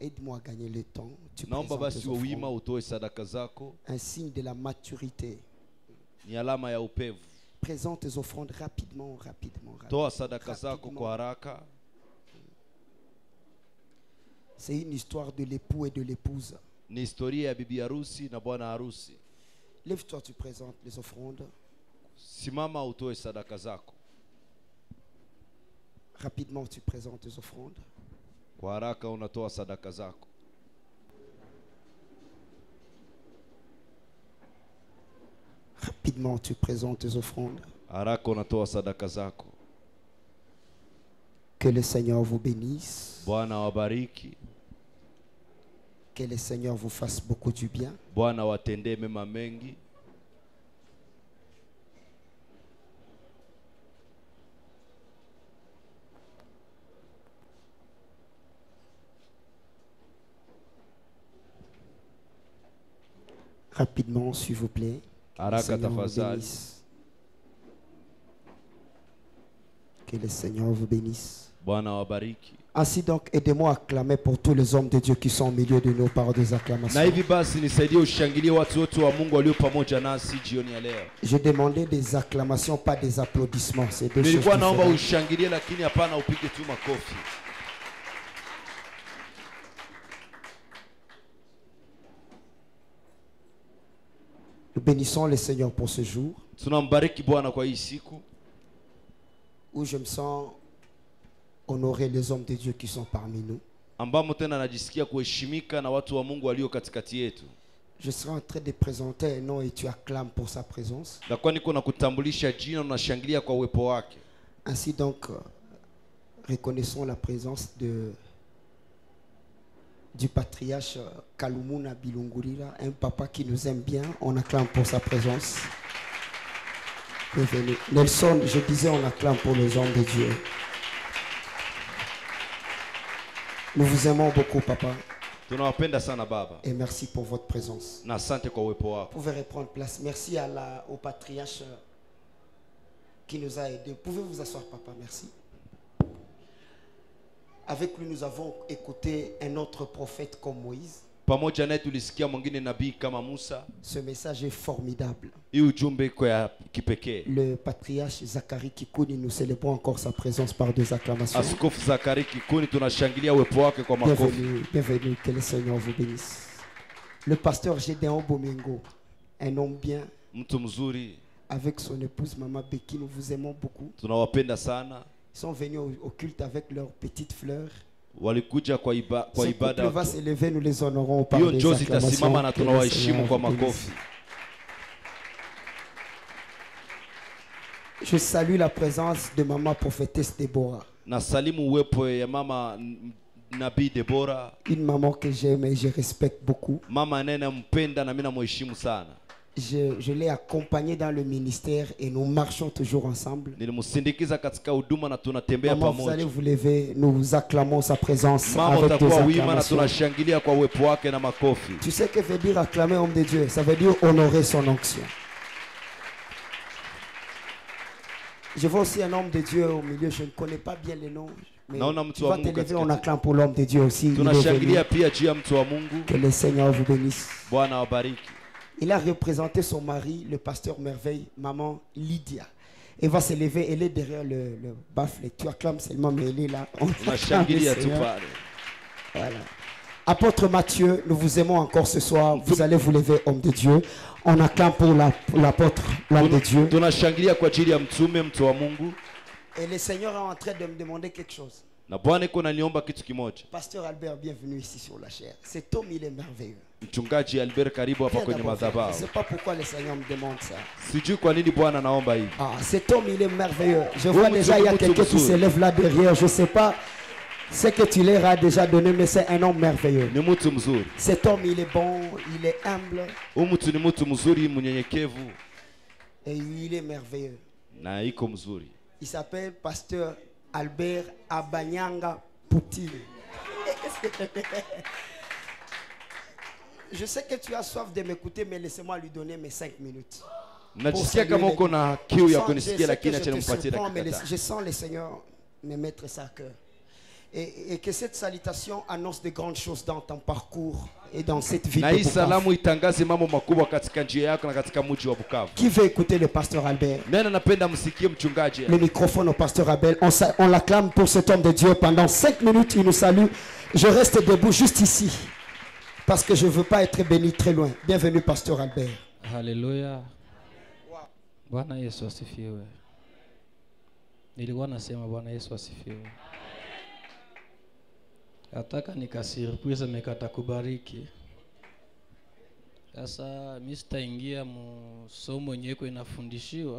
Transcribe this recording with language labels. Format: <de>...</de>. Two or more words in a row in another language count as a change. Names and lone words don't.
<fr>Aide-moi à gagner le temps. Tu présentes tes offrandes. Un signe de la maturité. Présente tes offrandes rapidement. C'est une histoire de l'époux et de l'épouse.</fr> <sw>Ni historia ya bibi harusi na bwana harusi.</sw> <fr>Lève-toi, tu présentes les offrandes.</fr> <sw>Simama utoe sadaka zako.</sw> <fr>Rapidement, tu présentes tes offrandes.</fr> <sw>Kwa haraka unatoa sadaka zako.</sw> <fr>Rapidement, tu présentes tes offrandes.</fr> <sw>Haraka unatoa sadaka zako.</sw> <fr>Que le Seigneur vous bénisse.</fr> <sw>Bwana wabariki.</sw> <fr>Que le Seigneur vous fasse beaucoup du bien.</fr> <sw>Bwana watendee mema mengi.</sw> <fr>Rapidement, s'il vous plaît.</fr> <sw>Haraka tafadhali.</sw> <fr>Que le Seigneur vous bénisse.</fr> <sw>Bwana wabariki.</sw> <fr>Ainsi donc, aidez-moi à acclamer pour tous les hommes de Dieu qui sont au milieu de nous par des acclamations.</fr> <sw>Na hivi basi nisaidie ushangilie watu wote wa Mungu walio pamoja nasi jioni ya leo.</sw> <fr>Je demandais des acclamations, pas des applaudissements. C'est deux choses</fr> <sw>Nilikuwa naomba</sw> <fr>différentes.</fr> <sw>ushangilie lakini hapana upige tu makofi.</sw> <fr>Nous bénissons le Seigneur pour ce jour</fr> <sw>Tunambariki Bwana kwa hii siku</sw> <fr>où je me sens honorer les hommes de Dieu qui sont parmi nous.</fr> <sw>ambamo tena najisikia kuheshimika na watu wa Mungu walio katikati yetu.</sw> <fr>Je serai en train de présenter un nom et tu acclames pour sa présence.</fr> <sw>Ndakuwa niko na kutambulisha jina na unashangilia kwa uwepo wake.</sw> <fr>Ainsi donc, reconnaissons la présence du patriarche Kalumuna Bilungurira, un papa qui nous aime bien. On acclame pour sa présence. Bienvenue. Nelson, je disais, on acclame pour les hommes de Dieu. Nous vous aimons beaucoup, papa.</fr> <sw>Tunawapenda sana baba.</sw> <fr>Et merci pour votre présence.</fr> <sw>Na asante kwa uwepo wako.</sw> <fr>Vous pouvez reprendre place. Merci au patriarche qui nous a aidés. Pouvez vous asseoir, papa. Merci. Avec lui, nous avons écouté un autre prophète comme Moïse.</fr> <sw>Pamoja naye tulisikia mwingine nabii kama Musa.</sw> <fr>Ce message est formidable.</fr> <sw>Hii ujumbe iko ya kipekee.</sw> <fr>Le patriarche Zacharie Kikuni, nous célébrons encore sa présence par deux acclamations.</fr> <sw>Askofu Zakari Kikuni tunashangilia uwepo wake kwa makofi.</sw> <fr>Bienvenue, bienvenue, que le Seigneur vous bénisse. Le pasteur Gédéon Bomengo, un homme bien.</fr> <sw>Mtu mzuri.</sw> <fr>Avec son épouse Maman Becky, nous vous aimons beaucoup.</fr> <sw>Tunawapenda sana.</sw> <fr>Ils sont venus au culte avec leurs petites fleurs.</fr> <sw>Walikuja kwa ibada.</sw> <fr>couple va s'élever, nous les honorons par</fr> <sw>Hiyo</sw> <fr>des</fr> <sw>njozi</sw> <fr>acclamations.</fr> <sw>itasimama na</sw> <fr>Que le</fr> <sw>tunawaheshimu</sw> <fr>Seigneur</fr> <sw>kwa</sw> <fr>vous bénisse.</fr> <sw>makofi.</sw> <fr>Je salue la présence de Maman prophétesse Déborah.</fr> <sw>Na salimu uwepo ya mama nabii Debora.</sw> <fr>Une maman que j'aime et je respecte beaucoup.</fr> <sw>Mama ninampenda na mimi namheshimu sana.</sw> <fr>Je l'ai accompagnée dans le ministère et nous marchons toujours ensemble.</fr> <sw>Nilimsindikiza katika huduma na tunatembea</sw> <fr>Maman, vous allez</fr> <sw>pamoja.</sw> <fr>vous lever, nous acclamons sa présence</fr> <sw>Mama</sw> <fr>avec des</fr> <sw>utakuwa wima na</sw> <fr>acclamations.</fr> <sw>tunashangilia kwa uwepo wake na makofi.</sw> <fr>Tu sais que veut dire acclamer homme de Dieu? Ça veut dire honorer son onction. Je vois aussi un homme de Dieu au milieu, je ne connais pas bien les noms. Mais</fr> <sw>Naona mtu</sw> <fr>tu</fr> <sw>wa</sw> <fr>vas</fr> <sw>Mungu</sw> <fr>te lever, on</fr> <sw>katikati.</sw> <fr>acclame pour l'homme de Dieu aussi. Il est venu.</fr> <sw>Tunashangilia pia juu ya mtu wa Mungu.</sw> <fr>Que le Seigneur vous bénisse.</fr> <sw>Bwana wabariki.</sw> <fr>Il a représenté son mari, le pasteur Merveille, maman Lydia. Elle va se lever, elle est derrière le baffle. Tu acclames seulement, mais elle est là. On acclame le</fr> <sw>Tunashangilia tu</sw> <fr>Seigneur.</fr> <sw>pale.</sw> <fr>Voilà. Apôtre Matthieu, nous vous aimons encore ce soir. Vous allez vous lever, homme de Dieu. On acclame pour l'apôtre, l'homme de Dieu.</fr> <sw>Tunashangilia kwa ajili ya mtume mtu wa Mungu.</sw> <fr>Et le Seigneur est en train de me demander quelque chose.</fr> <sw>Na Bwana iko naniomba kitu kimoja.</sw> <fr>Pasteur Albert, bienvenue ici sur la chair. Cet homme, il est merveilleux.</fr> <sw>Mchungaji Albert karibu hapa</sw> <fr>Viens</fr> <sw>kwenye</sw> <fr>d'abord, frère. Je ne</fr> <sw>madhabahu.</sw> <fr>sais pas pourquoi le Seigneur me demande ça.</fr> <sw>Sijui kwa nini Bwana naomba hivi.</sw> <fr>Ah, cet homme, il est merveilleux. Je vois</fr> <sw>Mutu,</sw> <fr>déjà, il y a</fr> <sw>mutu,</sw> <fr>quelqu'un qui</fr> <sw>mutu.</sw> <fr>se lève là derrière. Je ne sais pas ce que tu leur as déjà donné, mais c'est un homme merveilleux.</fr> <sw>Ni mtu mzuri.</sw> <fr>Cet homme, il est bon, il est humble</fr> <sw>Huyu mtu ni mtu mzuri, mnyenyekevu</sw> <fr>et il est merveilleux.</fr> <sw>na iko mzuri.</sw> <fr>Il s'appelle Pasteur Albert Abanyanga Poutine. Je sais que tu as soif de m'écouter, mais laissez-moi lui donner mes 5 minutes.</fr> <sw>Najisikia kama uko na kiu ya kunisikia lakini acha nimpatie dakika tano.</sw> <fr>Je sens le Seigneur me mettre ça à cœur. Et que cette salutation annonce de grandes choses dans ton parcours Et dans cette ville de Bukavu. Qui veut écouter le pasteur Albert? Le microphone au pasteur Albert. On l'acclame pour cet homme de Dieu pendant 5 minutes. Il nous salue. Je reste debout juste ici parce que je ne veux pas être béni très loin. Bienvenue, pasteur Albert. Alléluia.</fr> <sw>Bwana Yesu asifiwe. Nilikuwa nasema Bwana Yesu asifiwe. Nataka nikasirprise mekata kubariki. Sasa mimi sitaingia msomo nyeko inafundishiwa.</sw>